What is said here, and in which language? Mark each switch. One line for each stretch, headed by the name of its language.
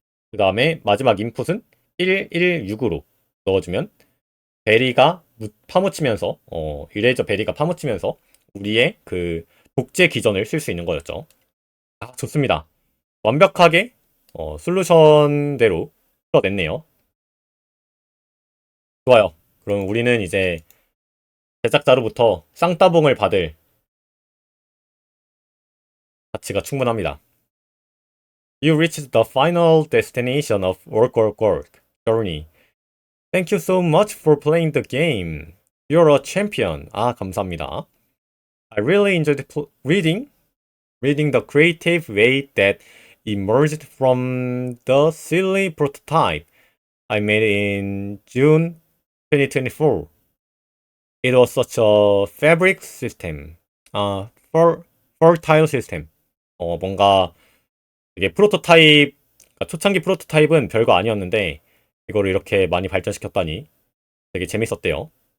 Korean: 그 다음에 마지막 인풋은 1, 1, 6으로 넣어주면 베리가 파묻히면서 이레이저 베리가 파묻히면서 우리의 그 복제 기전을 쓸 수 있는 거였죠. 좋습니다. 완벽하게 솔루션대로 풀어냈네요. 좋아요. 그럼 우리는 이제 제작자로부터 쌍따봉을 받을 가치가 충분합니다.
English: You reached the final destination of work journey. Thank you so much for playing the game. You're a champion.
Korean: 감사합니다.
English: I really enjoyed reading the creative way that emerged from the silly prototype I made in June 2024. It was such a fabric system, fertile system.
Korean: 뭔가 이게 그러니까 초창기 프로토타입은 별거 아니었는데 이거를 이렇게 많이 발전시켰다니 되게 재밌었대요.